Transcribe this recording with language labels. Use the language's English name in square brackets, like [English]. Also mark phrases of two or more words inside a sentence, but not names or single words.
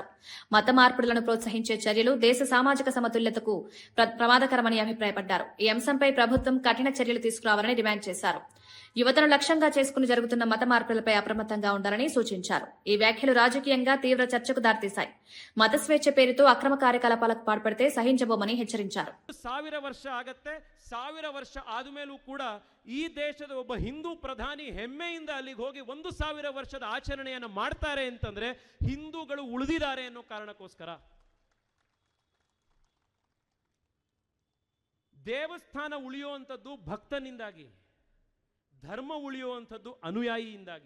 [Telugu] మత మార్పిడులను ప్రోత్సహించే చర్యలు దేశ సామాజిక సమతుల్యతకు ప్రమాదకరమని అభిప్రాయపడ్డారు. ఈ అంశంపై ప్రభుత్వం కఠిన చర్యలు తీసుకురావాలని డిమాండ్ చేశారు. యువతను లక్ష్యంగా చేసుకుని జరుగుతున్న మత మార్పులపై అప్రమత్తంగా ఉండాలని సూచించారు. ఈ వ్యాఖ్యలు రాజకీయంగా తీవ్ర చర్చకు దారితీశాయి. మత స్వేచ్ఛ పేరుతో అక్రమ కార్యకలాపాలకు పాల్పడితే సహించబోమని హెచ్చరించారు. [Kannada] 1000 ವರ್ಷ ಆಗತ್ತೆ. 1000 ವರ್ಷ ಆದಮೇಲೂ ಕೂಡ ಈ ದೇಶದ ಒಬ್ಬ ಹಿಂದೂ ಪ್ರಧಾನಿ ಹೆಮ್ಮೆಯಿಂದ ಅಲ್ಲಿಗೆ ಹೋಗಿ 1000 ವರ್ಷದ ಆಚರಣೆಯನ್ನು ಮಾಡ್ತಾರೆ ಅಂತಂದ್ರೆ ಹಿಂದೂಗಳು ಉಳಿದಿದ್ದಾರೆ ಅನ್ನೋ ಕಾರಣಕ್ಕೋಸ್ಕರ. ದೇವಸ್ಥಾನ ಉಳಿಯುವಂಥದ್ದು ಭಕ್ತನಿಂದಾಗಿ, ಧರ್ಮ ಉಳಿಯುವಂಥದ್ದು ಅನುಯಾಯಿಯಿಂದಾಗಿ.